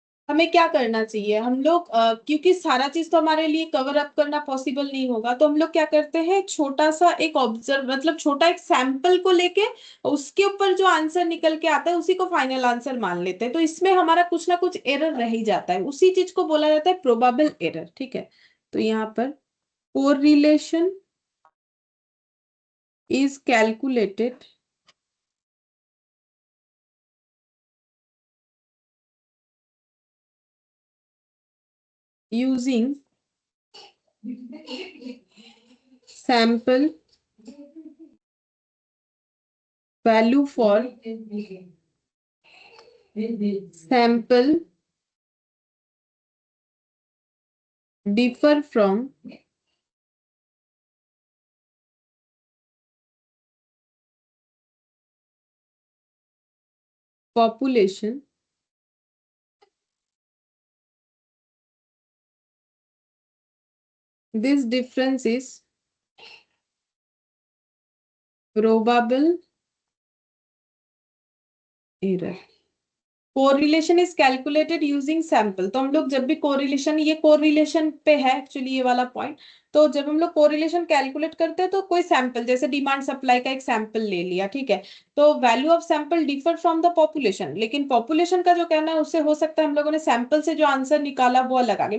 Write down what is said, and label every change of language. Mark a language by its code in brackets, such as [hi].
[hi] हमें क्या करना चाहिए, हम लोग क्योंकि सारा चीज तो हमारे लिए कवर अप करना पॉसिबल नहीं होगा, तो हम लोग क्या करते हैं, छोटा सा एक ऑब्जर्व मतलब छोटा एक सैंपल को लेके उसके ऊपर जो आंसर निकल के आता है उसी को फाइनल आंसर मान लेते हैं। तो इसमें हमारा कुछ ना कुछ एरर रह ही जाता है, उसी चीज को बोला जाता है प्रोबेबल एरर। ठीक है, तो यहाँ पर [en] Correlation is calculated using sample value for sample differ from population this difference is probable error। Correlation is calculated using sample, [hi] तो हम लोग जब भी कोरिलेशन, ये कोरिलेशन पे है एक्चुअली ये वाला पॉइंट, तो जब हम लोग कोरिलेशन कैलकुलेट करते हैं तो कोई सैंपल जैसे डिमांड सप्लाई का एक सैंपल ले लिया, ठीक है, तो [en] value of sample differ from the population, [hi] लेकिन पॉपुलेशन का जो कहना है उससे हो सकता है हम लोगों ने सैंपल से जो आंसर निकाला वो अलग आ गया।